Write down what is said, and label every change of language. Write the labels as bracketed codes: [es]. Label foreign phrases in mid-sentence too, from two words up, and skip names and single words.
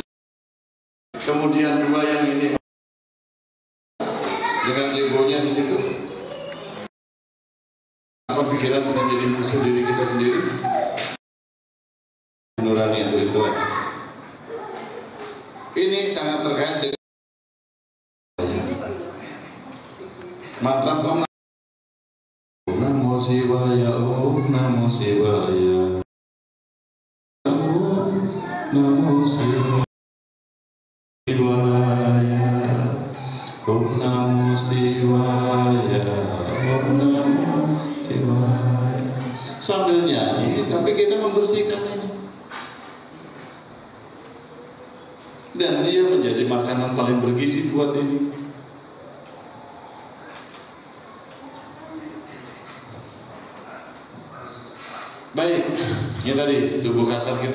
[id] Kemudian 2 yang ini dengan egonya di situ. Apa pikiran bisa jadi musuh diri kita sendiri? Nurani atau intelek. Ini sangat terkait dengan mantra [sa] Om Namo Shivaya, Om Namo Shivaya, Om Namo Shivaya, Om Namo Shivaya, Om Namo Shivaya. [id] Sambil nyanyi, tapi kita membersihkan ini. Dan dia menjadi makanan paling bergizi buat ini. Baik, ini tadi tubuh kasar kita.